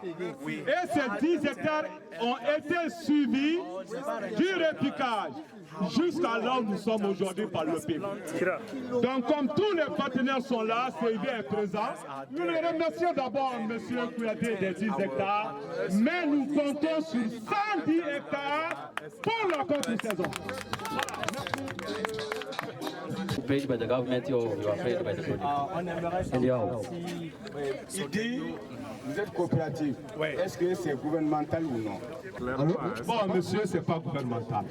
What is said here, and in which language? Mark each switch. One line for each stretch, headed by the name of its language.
French: Et ces 10 hectares ont été suivis du repiquage jusqu'à là où nous sommes aujourd'hui par le PIB. Donc comme tous les partenaires sont là, CIV est présent, nous les remercions d'abord M. Kouyaté des 10 hectares, mais nous comptons sur 110 hectares pour la contre-saison.
English: Paid by the government or you are paid by the product?
French: Il dit, vous êtes coopérative. Est-ce que c'est gouvernemental ou non? Bon, monsieur, c'est pas gouvernemental.